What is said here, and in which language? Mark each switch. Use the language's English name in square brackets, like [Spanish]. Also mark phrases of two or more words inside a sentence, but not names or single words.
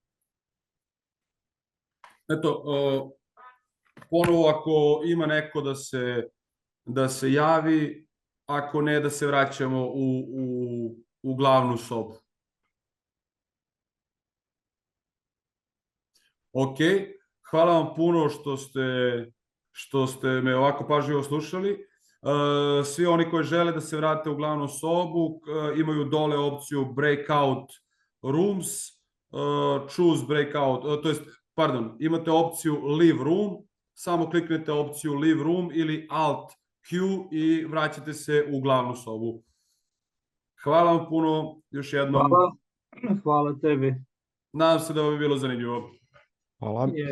[Serbian] Eto, ponovo ako ima neko da se javi, ako ne da se vraćamo u glavnu sobu. Ok, hvala vam puno što ste me ovako pažljivo slušali. Svi oni koji žele da se vrate u glavnu sobu imaju dole opciju [English] breakout rooms, choose breakout, [Serbian] to jest, pardon, imate opciju [English] leave room, [Serbian] samo kliknete opciju [English] leave room [Serbian] ili alt Q i vraćate se u glavnu sobu. Hvala vam puno, još jednom. Hvala tebi. Nadam se da vam je bilo zanimljivo. Hvala.